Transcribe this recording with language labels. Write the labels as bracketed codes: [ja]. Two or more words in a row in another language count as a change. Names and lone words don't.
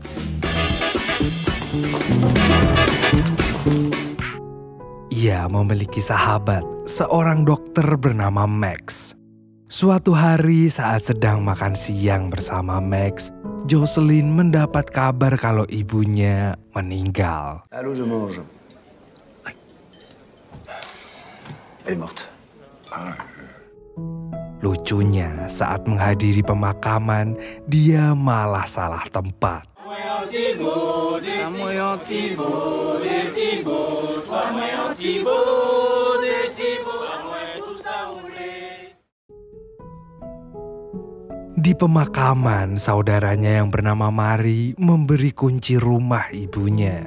[id] Ia memiliki sahabat, seorang dokter bernama Max. Suatu hari saat sedang makan siang bersama Max, Jocelyn mendapat kabar kalau ibunya meninggal. [fr] Allô, je mange. Elle est morte. [id] Lucunya, saat menghadiri pemakaman, dia malah salah tempat. Di pemakaman, saudaranya yang bernama Mari memberi kunci rumah ibunya.